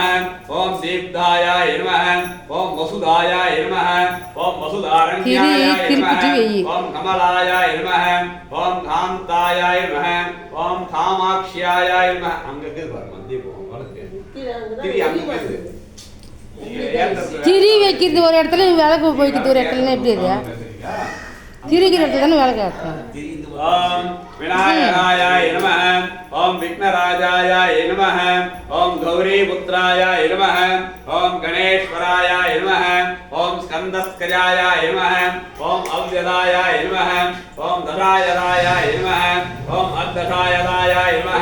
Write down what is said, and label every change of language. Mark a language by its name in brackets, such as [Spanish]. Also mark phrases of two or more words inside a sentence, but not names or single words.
[Sanskrit] ओम दीप्ताय नमः। ओम वसुधाय नमः। ओम वसुधारण्याय नमः। ओम कमलाय नमः। ओम कांताय नमः। ओम कामाक्ष्याय नमः। [Tamil] அங்கே மத்திய போ விளக்கே திரி அங்கே திரி வைக்கிறது ஒரு இடத்துல விளக்கு போய்க்குது ஒரு இடத்துல எப்படி இது திரிக்கிற இடத்துல தானே விளக்கு ஏற்றணும். [Sanskrit] ओम विनायकाय नमः। ओम विघ्नराजाय नमः। ओम गौरीपुत्राय नमः। ओम गणेश्वराय नमः। ओम स्कंदस्कजाय नमः। ओम अव्यदाय नमः। ओम ददायदाय नमः। ओम अद्दशायदाय नमः।